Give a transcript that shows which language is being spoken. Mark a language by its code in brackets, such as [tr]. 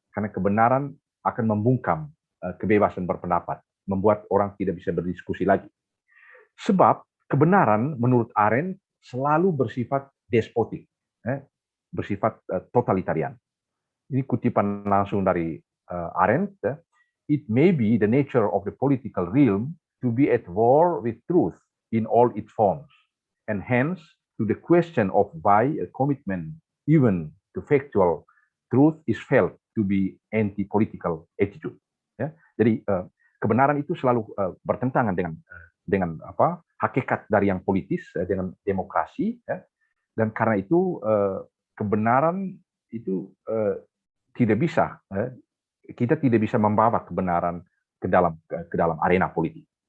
[id] Karena kebenaran akan membungkam kebebasan berpendapat, membuat orang tidak bisa berdiskusi lagi. Sebab kebenaran menurut Arendt selalu bersifat despotik, bersifat totalitarian. Ini kutipan langsung dari Arendt. [en] It may be the nature of the political realm to be at war with truth in all its forms, and hence to the question of why a commitment even to factual truth is felt to be anti-political attitude. [id] Ya, jadi kebenaran itu selalu bertentangan dengan hakikat dari yang politis, dengan demokrasi, ya. Dan karena itu kebenaran itu tidak bisa, kita tidak bisa membawa kebenaran ke dalam arena politik.